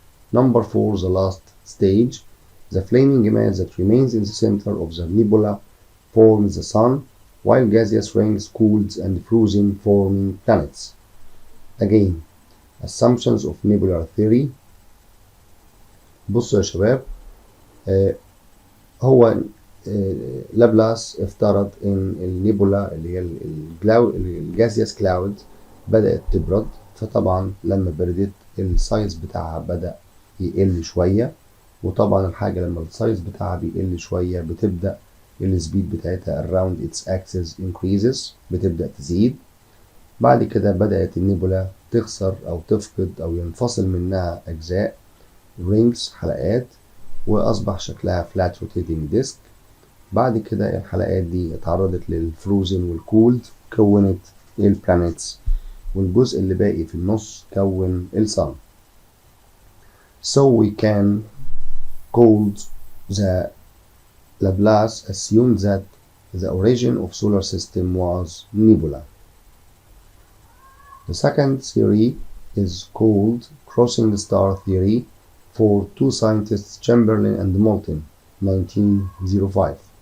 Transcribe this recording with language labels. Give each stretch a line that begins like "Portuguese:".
English: Number four, the last stage, the flaming mass that remains in the center of the nebula forms the sun, while gaseous rings cooled and frozen forming planets. Again, assumptions of nebular theory.
Arabic: بصوا يا شباب، هو لابلاس افترض ان النيبولا اللي هي الجازيوس كلاود بدأت تبرد، فطبعا لما بردت السايز بتاعها بدأ يقل شوية، وطبعا الحاجة لما السايز بتاعها بيقل شوية بتبدأ السبيد بتاعتها
English: around its axis increases،
Arabic: بتبدأ تزيد. بعد كده بدأت النيبولا تخسر أو تفقد أو ينفصل منها أجزاء rings حلقات، وأصبح شكلها
English: flat rotating disk.
Arabic: بعد كده الحلقات دي اتعرضت للفروزن والكولد، كونت البلانيتس، والجزء اللي باقي في النص كون الصن.
English: So we can call the Laplace assumed that the origin of solar system was nebula. The second theory is called crossing star theory for two scientists Chamberlain and Moulton, 1905.